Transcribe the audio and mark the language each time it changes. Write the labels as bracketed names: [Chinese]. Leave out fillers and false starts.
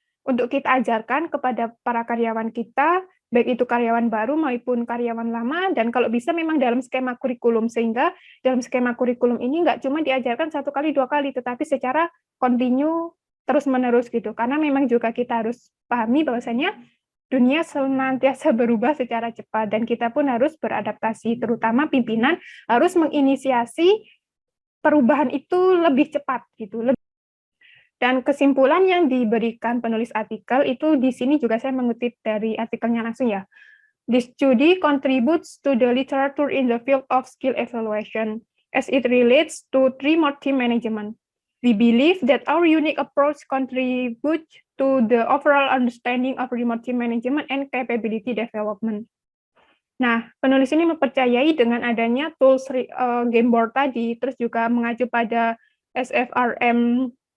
[Indonesian] untuk kita ajarkan kepada para karyawan kita, baik itu karyawan baru maupun karyawan lama, dan kalau bisa memang dalam skema kurikulum, sehingga dalam skema kurikulum ini nggak cuma diajarkan 1 kali, 2 kali, tetapi secara kontinu terus-menerus gitu, karena memang juga kita harus pahami bahwasanya dunia senantiasa berubah secara cepat, dan kita pun harus beradaptasi, terutama pimpinan harus menginisiasi perubahan itu lebih cepat gitu. Dan kesimpulan yang diberikan penulis artikel itu di sini juga saya mengutip dari artikelnya langsung ya. [English] This study contributes to the literature in the field of skill evaluation as it relates to remote team management. We believe that our unique approach contributes to the overall understanding of remote team management and capability development. [Indonesian] Nah, penulis ini mempercayai dengan adanya tools game board tadi, terus juga mengacu pada SFRM